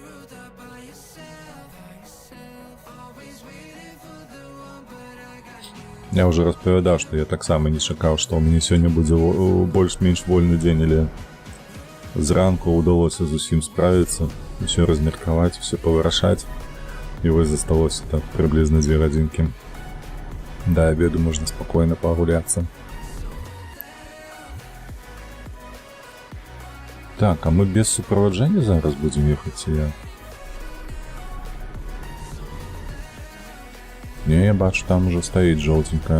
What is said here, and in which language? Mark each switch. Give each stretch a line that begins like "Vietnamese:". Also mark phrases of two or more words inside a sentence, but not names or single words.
Belarusian: Я ўжо распавядаў, што я таксама не чакаў, што ў мяне сёння будзе больш-менш вольны дзень, але зранку ўдалося зусім справіцца, усё размеркаваць, усё павырашаць. І вось засталося так прыблізна 2 гадзінкі.
Russian: До обеда можно спокойно погуляться. Так, а мы без супроводжения зараз будем ехать или?
Belarusian: Не, я бачу,
Russian: там уже стоит желтенькая.